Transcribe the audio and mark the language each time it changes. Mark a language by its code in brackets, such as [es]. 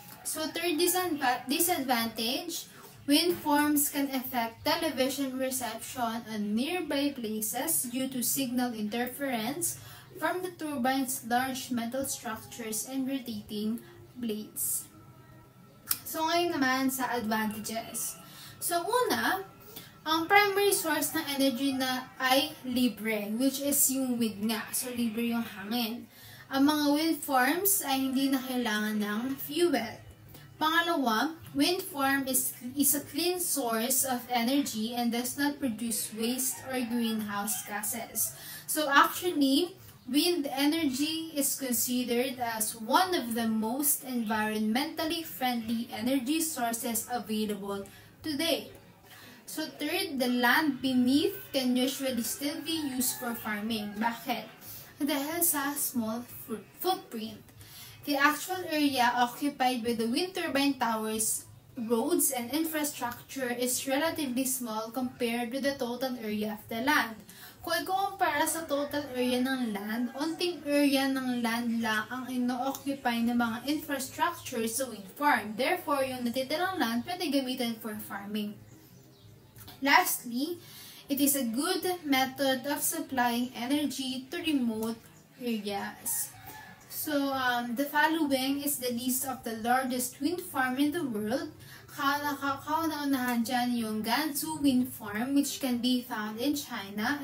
[en] So, third disadvantage, wind farms can affect television reception on nearby places due to signal interference from the turbine's large metal structures and rotating blades. [tl] So, ngayon naman sa advantages. So, una, ang primary source ng energy na ay libre, which is yung wind nga. So, libre yung hangin. Ang mga wind farms ay hindi na kailangan ng fuel. [en] Pangalawa, wind farm is a clean source of energy and does not produce waste or greenhouse gases. So actually, wind energy is considered as one of the most environmentally friendly energy sources available today. So third, the land beneath can usually still be used for farming. Bakit? Dahil sa small footprint. The actual area occupied by the wind turbine towers, roads, and infrastructure is relatively small compared to the total area of the land. [tl] Kung ikukumpara sa total area ng land, onting area ng land lang ang ino-occupy ng mga infrastructure sa wind farm. Therefore, yung natitirang land pwede gamitin for farming. [en] Lastly, it is a good method of supplying energy to remote areas. So, the following is the list of the largest wind farm in the world. [tl] Kauna-unahan dyan yung Gansu Wind Farm, [en] which can be found in China.